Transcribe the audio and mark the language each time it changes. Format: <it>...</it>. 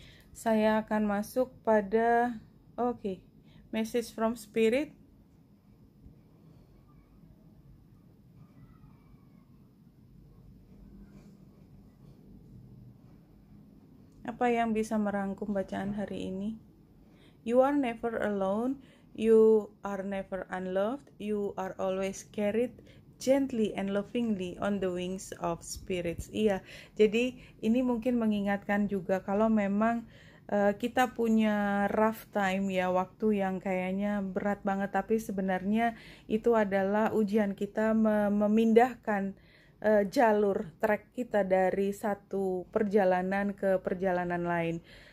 <id>Saya akan masuk pada</id> <en>message from spirit.</en> <id>Apa yang bisa merangkum bacaan hari ini?</id> <en>You are never alone, you are never unloved, you are always carried gently and lovingly on the wings of spirits.</en> <id>Iya, jadi ini mungkin mengingatkan juga kalau memang kita punya</id> <en>rough time</en> <id>ya, waktu yang kayaknya berat banget, tapi sebenarnya itu adalah ujian kita memindahkan jalur track kita dari satu perjalanan ke perjalanan lain.</id>